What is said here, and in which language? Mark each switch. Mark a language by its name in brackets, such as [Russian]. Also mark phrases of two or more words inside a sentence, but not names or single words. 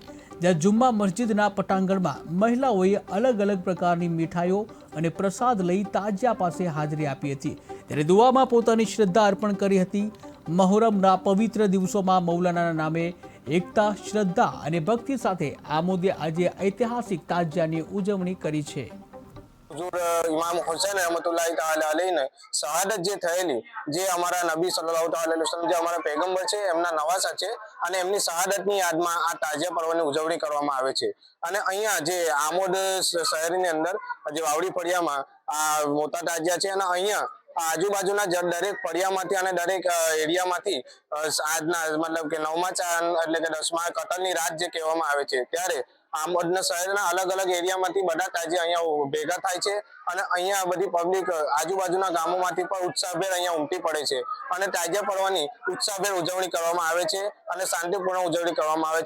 [Gujarati] જ્યાં જુમ્મા મસ્જિદના પટાંગણમાં મહિલાઓએ અલગ અલગ પ્રકારની મીઠાઈઓ અને પ્રસાદ લઈ તાજિયા પાસે હાજરી આપી હતી। ત્યારે દુઆમાં પોતાની શ્રદ્ધા અર્પણ કરી હતી। મહોરમના પવિત્ર દિવસોમાં મૌલાનાના નામે એકતા, શ્રદ્ધા અને ભક્તિ સાથે આમોદે આજે ઐતિહાસિક તાજિયાની ઉજવણી કરી છે। [Hindi] इमाम हुसैन रहमतुल्लाह ताला अलैहि ने शहादत [Gujarati] जे થયેલી જે અમારા નબી [Arabic] صلى الله تعالى عليه وسلم [Gujarati] જે અમારા પૈગંબર છે એમના નવાસા છે અને એમની શહાદતની યાદમાં આ તાજિયા પર્વની ઉજવણી કરવામાં આવે છે। અને અહીંયા જે આમોદ શહેરની અંદર જે વાવડી ફળિયામાં આ મોટા તાજિયા છે અને અહીંયા આજુબાજુના દરેક ફળિયામાંથી અને દરેક એરિયામાંથી આજના મતલબ કે 9મા ચાંદ એટલે કે 10મા કતલની રાત જે કહેવામાં આવે છે ત્યારે આમોદના શહેરના અલગ અલગ એરિયામાંથી બધા તાજિયા અહીંયા ભેગા થાય છે અને અહીંયા બધી પબ્લિક આજુબાજુના ગામોમાંથી પણ ઉત્સાહભેર અહીંયા ઉમટી પડે છે અને તાજિયા પર્વની ઉત્સાહભેર ઉજવણી કરવામાં આવે છે અને શાંતિપૂર્ણ ઉજવણી કરવામાં આવે છે।